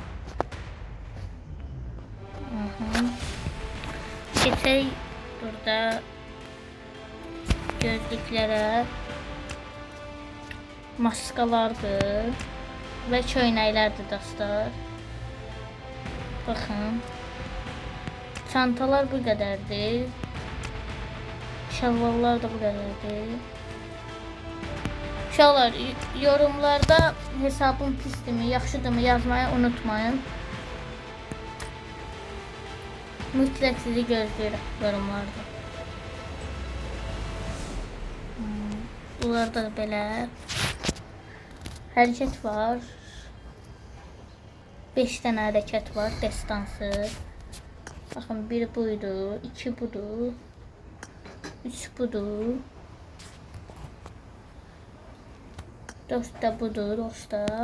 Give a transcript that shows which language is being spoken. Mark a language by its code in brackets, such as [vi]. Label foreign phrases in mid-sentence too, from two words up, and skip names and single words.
[az] Keçək burada gözlüklere. Maskalardır. Ve köynəklərdir dostlar. Bakın. Çantalar bu qədərdir. Şalvarlar da bu qədərdir. Uşaqlar, yorumlarda hesabım pisdirmi, yaxşıdırmı yazmayı unutmayın. Mütləq sizi gözləyirəm yorumlarda. Bunlarda belə hərəkət var. [tr] 5 tane hareket var destansı. [az] Bakın bir buydu, 2 budur, 3 budur, 4 da budur dostlar.